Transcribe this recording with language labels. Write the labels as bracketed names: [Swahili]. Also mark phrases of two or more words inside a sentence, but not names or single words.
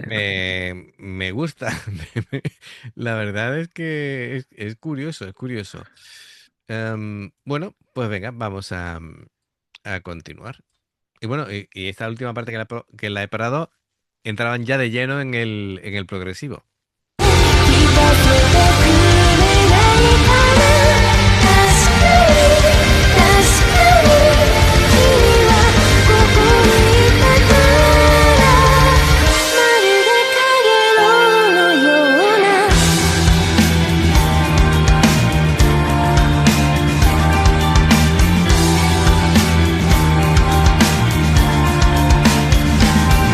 [Spanish] me gusta. La verdad es que es curioso, es curioso. Bueno, pues venga, vamos a continuar. Y bueno, y esta última parte que la he parado, entraban ya de lleno en el progresivo. [Japanese] 聞かせてくれないかな確かに確かに君はここにいたからまるで陽のような 「